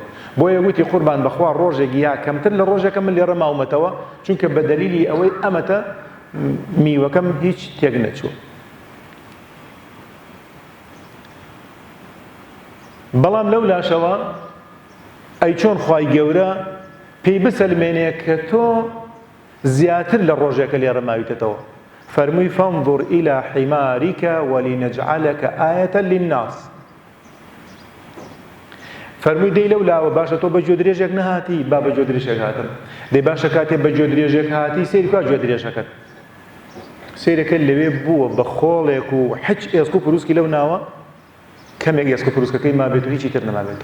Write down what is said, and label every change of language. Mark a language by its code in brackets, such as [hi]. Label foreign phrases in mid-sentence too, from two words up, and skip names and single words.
[ckb] بۆیە گوتی قوربان بەخوا ڕۆژێک یا کەمتر لە ڕۆژێکە من لێرە ماومەتەوە، چونکە بە دەلیلی ئەوەی ئەمەتە میوەکەم هیچ تێک نەچوو. بەڵام لەو لاشەوە ئەی چۆن خوای گەورە پێی بسەلمێنێ کە تۆ زیاتر لە ڕۆژێکە لێرە ماویتەوە. [ar] فەرمووی فانظر إلى حمارك ولنجعلك آية للناس. [ckb] فەرمووی دەی لەو لاوە باشە تۆ بە گوێ درێژێک نەهاتی، با بە گوێ درێژێک هاتم. دەی باشە کاتێ بە گوێ درێژێک هاتی سەیری کا گوێ درێژەکەت. سەیرەکە لەوێ بووە بە خۆڵێک و هیچ ئێسک و پرووسکی لەو ناوە، کەمێک ئێسک و پرووسکەکەی مابێت و هیچی تر نەمابێت.